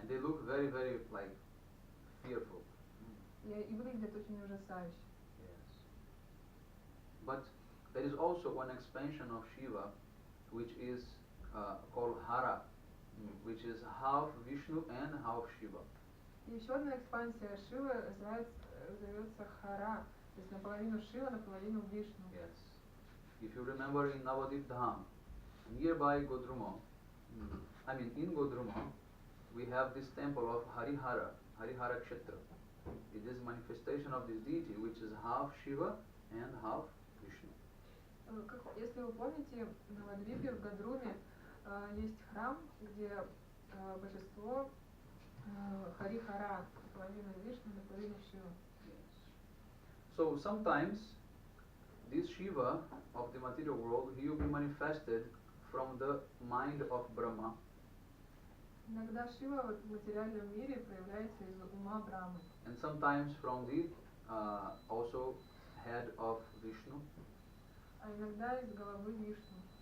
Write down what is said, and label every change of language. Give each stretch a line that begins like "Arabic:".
English: And they look very, very like fearful.
Russian: И выглядят очень ужасающе.
English: Yes. But there is also one expansion of Shiva, which is called Hara, which is half Vishnu and half Shiva.
Russian: И еще одна экспансия Шивы зовется Хара, то есть наполовину Шива, наполовину Вишну.
English: Yes. If you remember in Navadip Dham, nearby Godruma, in Godruma, we have this temple of Harihara Kshetra. It is manifestation of this deity, which is half Shiva and half Vishnu.
Russian: Если вы помните, на Новодвипе в Гадруме есть храм, где божество Харихара, наполовину Вишну, наполовину Шива.
English: Yes. So sometimes this Shiva of the material world, he will be manifested from the mind of Brahma.
Russian: Иногда Шива вот в материальном мире проявляется из ума Брамы.
English: And sometimes from the also head of Vishnu.
Russian: А иногда из головы Вишну.